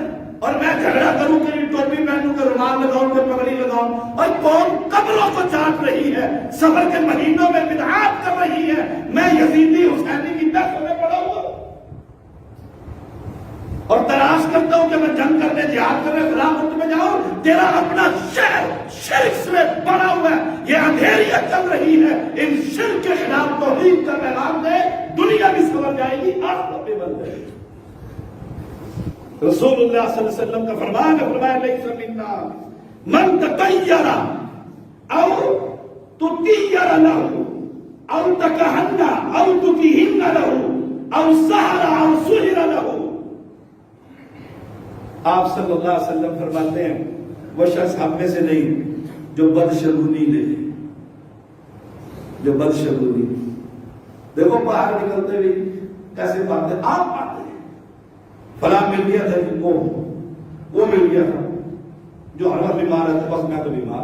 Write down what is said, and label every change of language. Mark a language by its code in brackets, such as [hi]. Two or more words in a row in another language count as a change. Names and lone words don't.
[ur] اور میں جھگڑا کروں کہ ٹوپی پہنوں کہ رومال لگاؤں کہ پگڑی لگاؤں، اور کون قبروں کو چاٹ رہی ہے، سفر کے مہینوں میں بدعات کر رہی ہے، میں یزیدی حسینی کی دست میں پڑا ہوا اور تلاش کرتا ہوں کہ میں جنگ کرنے، جہاد کرنے، خلافت میں جاؤں، تیرا اپنا شہر شرک سے بڑا ہوا ہے، یہ اندھیریت چل رہی ہے، ان شرک کے خلاف توحید کا پیغام دے، دنیا بھی سمجھ جائے گی، آخرت بھی بن جائے گی۔ [ar] رسول اللہ صلی اللہ علیہ وسلم [ur] کا فرمان ہے، فرمایا [ar] لیس منا من تطیر او تطیر له او تکہن او تکہن له او سحر او سحر له۔ [ur] آپ [ar] صلی اللہ علیہ وسلم [ur] فرماتے ہیں وہ شخص ہم میں سے نہیں جو بدشگونی لے، جو بدشگونی۔ دیکھو باہر نکلتے ہوئے کیسے پاتے ہیں، آپ پاتے ہیں فلاں مل گیا تھا جن کو، وہ مل گیا تھا جو ہر وقت بیمار ہے، بس میں تو بیمار۔